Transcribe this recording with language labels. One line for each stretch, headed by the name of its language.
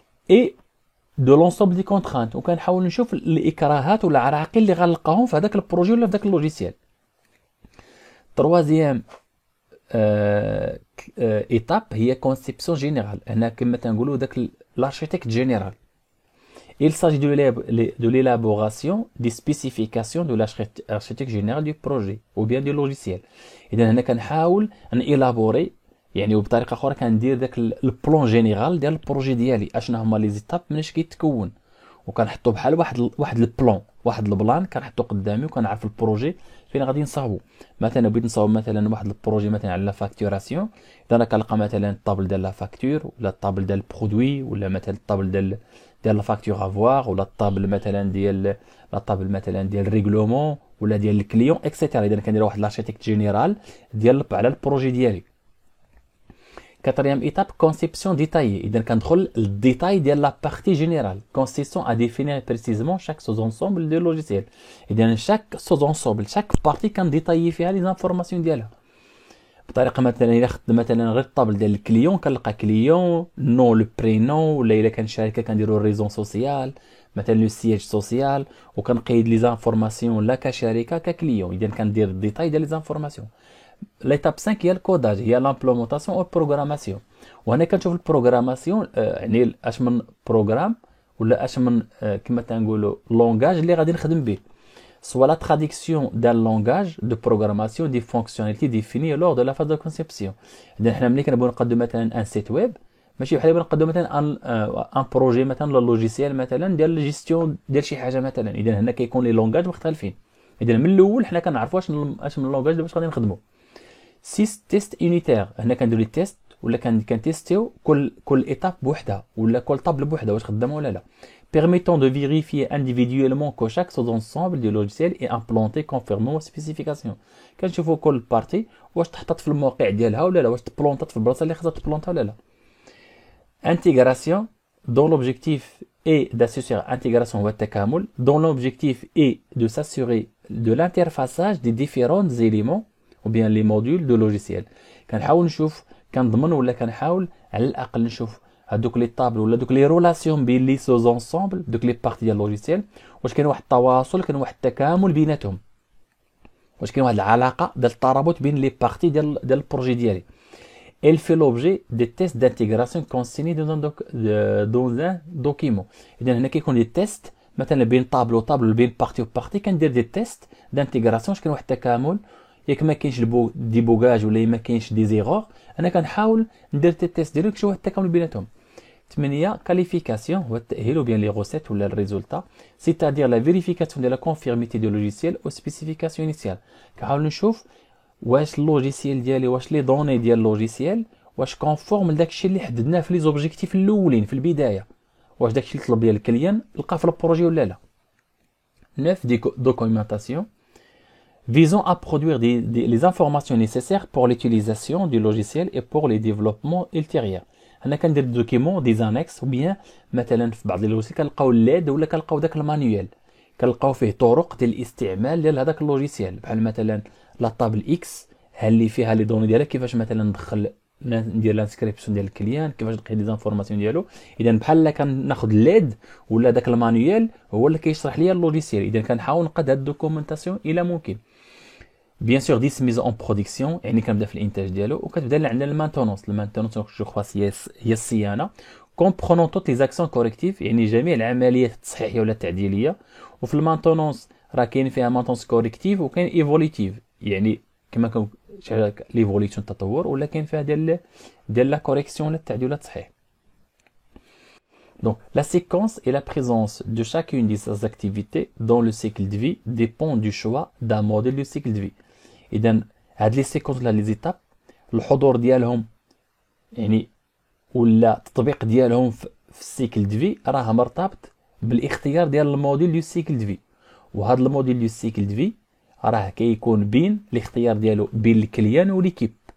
Arabic: اي دو لونسومبل دي كونترانت، وكنحاول نشوف الاكراهات ولا العراقيل اللي غنلقاهم في هذاك البروجي ولا في ذاك اللوجيسيال. تروازيام ايتاب هي كونسيبسيون جينيرال. هنا كما تنقولوا داك لارشيتكت جينيرال.
French: Il s'agit de l'élaboration des spécifications de l'architecture générale du projet ou bien du logiciel.
Arabic: إذا هنا كنحاول نإلابوري، يعني وبطريقه اخرى كندير داك البلان جينيرال ديال البروجي ديالي، اشنا هما لي زيتاب مناش كيتكون، وكنحطو بحال واحد البلان، واحد البلان كنحطو قدامي، وكنعرف البروجي فين غادي نصاوبو. مثلا بغيت نصاوب مثلا واحد البروجي مثلا على لا فاكتوراسيون، اذا انا كنلقى مثلا الطابل ديال لا فاكتور ولا الطابل ديال البرودوي ولا مثلا الطابل ديال لا فاكتور افوار ولا الطابل مثلا ديال ريغلومون ولا ديال الكليون اكسيتيرا. اذا كندير واحد لارشيتكت جينيرال ديال على البروجي ديالي.
French: Quatrième étape, conception détaillée.
Arabic: إذا كندخل الديتاي ديال لا بارتي جينيرال.
French: consistant à définir précisément chaque sous-ensemble de logiciel.
Arabic: إذا
French: chaque sous-ensemble, chaque partie
Arabic: كنديتايي فيها لي زانفورماسيون ديالها. بطريقه مثلا الا خدت مثلا غير الطابل ديال الكليون، كنلقى كليون نو لو برينون، ولا الا كان شركه كنديروا الريزون سوسيال مثلا لو سياج سوسيال، وكنقيد لي زانفورماسيون لا كشركه ككليون. اذا كندير الديتاي ديال لي زانفورماسيون. ليتاب 5 هي الكوداج، هي لامبلومونطاسيون او بروغراماسيون. وهنا كنشوف البروغراماسيون يعني اش من بروغرام ولا اش من كما تنقولوا لونغاج اللي غادي نخدم به.
French: soit la traduction d'un langage de programmation des fonctionnalités définies lors de la phase de conception.
Arabic: إذا حنا ملي كنبغيو نقدم مثلا ان سيت ويب، ماشي بحال نقدم مثلا ان بروجي مثلا ولا لوجيسيال مثلا ديال الجيستيون ديال شي حاجه مثلا. اذا هنا كيكون لي لونغاج مختلفين. اذا من الاول حنا كنعرفوا اش من لونغاج باش غادي نخدموا. 6 تيست يونيتير، هنا كنديروا لي تيست ولا كنتيستيو كل ايتاب بوحدها ولا كل طابل بوحدها واش خدامه ولا لا.
French: permettant de vérifier individuellement que chaque sous-ensemble du logiciel est implanté conformément aux spécifications.
Arabic: كنشوفوا كل بارتي واش تحطت في الموقع ديالها ولا لا، واش تبلونطات في البلاصه اللي خصها تبلونطا ولا لا.
French: intégration dont l'objectif est d'assurer intégration
Arabic: هو التكامل
French: dont l'objectif est de s'assurer de l'interfaçage des différents éléments ou bien les modules de logiciel.
Arabic: كنحاول نشوف كنضمن ولا كنحاول على الاقل نشوف هادوك لي طابل ولا دوك لي رولاسيون بين لي سوزونسومبل دوك لي بارتي ديال اللوجيسيال، واش كاين واحد التواصل، كاين واحد التكامل بيناتهم، واش كاين واحد العلاقه ديال الترابط بين لي بارتي ديال البروجي ديالي.
French: Elle fait l'objet des tests d'intégration consignés dans un document.
Arabic: اذا هنا كيكون لي تيست مثلا بين طابل وطابل بين بارتي وبارتي، كندير دي تيست دانتيغراسيون واش كاين واحد التكامل، ياك ما كاينش ديبوغاج ولا ما كاينش دي زيغور. انا كنحاول ندير تي تيست ديالو كشي واحد التكامل بيناتهم. 8 كاليفيكاسيون هو التاهيل وبيان لي غوسيت ولا الريزولتا، سيتادير لا فيريفيكاسيون ديال لا كونفيرميتي دو لوجيسيال او سبيسيفيكاسيون انيسيال. كنحاول نشوف واش اللوجيسيال ديالي، واش لي دوني ديال اللوجيسيال واش كونفورم لداكشي اللي حددناه في لي زوبجيكتيف الاولين في البدايه، واش داكشي اللي طلب ديال الكليان لقاه في البروجي ولا لا.
French: 9 دوكيومونطاسيون visant à produire les informations nécessaires pour l'utilisation du logiciel et pour les développements ultérieurs.
Arabic: هنا كندير دوكيمون دي زانكس، ou bien مثلا في بعض اللوجيسيال كنلقاو الليد ولا كنلقاو داك المانيوال، كنلقاو فيه طرق ديال الاستعمال ديال هذاك اللوجيسيال، بحال مثلا لا طابل اكس ها اللي فيها لي دوني ديالها كيفاش مثلا ندخل ندير لانسكريبسيون ديال الكليان، كيفاش نلقى دي زانفورماسيون ديالو. اذا بحال كناخذ الليد ولا داك المانيوال هو اللي كيشرح ليا اللوجيسيال. اذا كنحاول نقاد هاد الدوكيومونطاسيون الى ممكن. بيان سور 10 ميز اون برودكسيون، يعني كنبدا في الانتاج ديالو، وكتبدا عندنا المانتونونس. المانتونونس جو خواس هي الصيانه، كومبرونون توت لي زاكسيون كوريكتيف، يعني جميع العمليات التصحيحيه ولا التعديليه. وفي المانتونونس راه كاين فيها مانتونس كوريكتيف وكاين ايفوليتيف، يعني كما كان ليفوليسيون التطور، ولا كاين فيها ديال لا كوريكسيون ولا التعديل ولا التصحيح.
French: Donc, la séquence et la présence de chacune de ces activités dans le cycle de vie dépend du choix d'un modèle de cycle de vie.
Arabic: إذا هاد لي سيكونس ولا لي زيتاب الحضور ديالهم يعني ولا التطبيق ديالهم في السيكل دو في راه مرتبط بالاختيار ديال الموديل دو سيكل دو في. وهذا الموديل دو سيكل دو في راه كيكون بين الاختيار ديالو بين الكليان وليكيب.